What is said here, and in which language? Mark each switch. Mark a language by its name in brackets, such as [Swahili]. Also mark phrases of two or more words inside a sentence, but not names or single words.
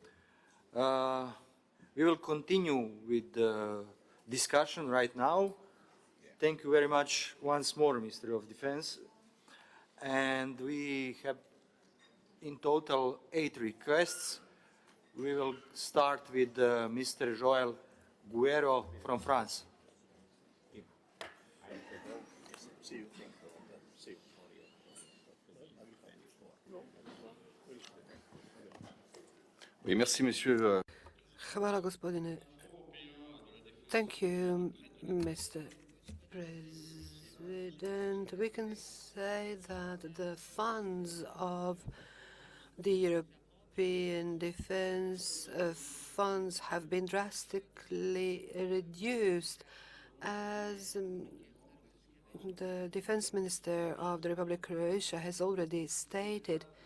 [English] We will continue with the discussion right now. Thank you very much once more, Minister of Defense. And we have in total 8 requests. We will start with Mr. Joël Guerrero from France. [French] Oui, merci, monsieur. [Croatian] Hvala, gospodine. [English] Thank you, Mr. President. We can say that the funds of the European defense funds have been drastically reduced as the defense minister of the Republic of Croatia has already stated.